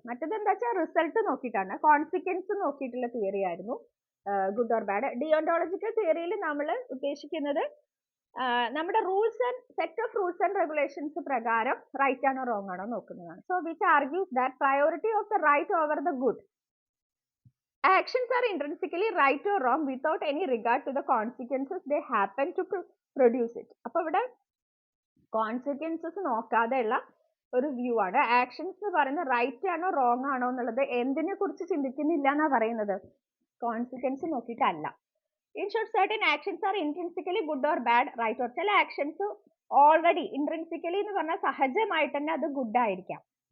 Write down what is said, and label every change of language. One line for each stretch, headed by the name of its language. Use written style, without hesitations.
Malayalam: മറ്റത് എന്താ വെച്ചാൽ റിസൾട്ട് നോക്കിയിട്ടാണ്, കോൺസിക്വൻസ് നോക്കിയിട്ടുള്ള തിയറി ആയിരുന്നു
English: Good or bad.
Malayalam: ഡിയോണ്ടോളജിക്കൽ തിയറിയിൽ നമ്മൾ ഉദ്ദേശിക്കുന്നത് നമ്മുടെ
English: rules and set of rules and regulations
Malayalam: പ്രകാരം റൈറ്റ് ആണോ റോങ് ആണോ നോക്കുന്നതാണ്.
English: So which argues that priority of the right over the good. Actions are intrinsically right or wrong without any regard to the consequences they happen to produce it.
Malayalam: അപ്പോൾ ഇവിടെ consequences നോക്കാതെയുള്ള ഒരു view ആണ്. Actions എന്ന് പറയുന്നത് right ആണോ wrong ആണോ എന്നുള്ളത് എന്തിനെ കുറിച്ച് ചിന്തിക്കുന്നില്ല എന്നാ പറയുന്നത്, കോൺസിക്വൻസ് നോക്കിയിട്ടല്ല.
English: In short, certain actions are intrinsically good or bad, right or.
Malayalam: ചില ആക്ഷൻസ് ഓൾറെഡി ഇൻട്രിൻസിക്കലി എന്ന് പറഞ്ഞാൽ സഹജമായിട്ട് തന്നെ അത് ഗുഡ് ആയിരിക്കാം.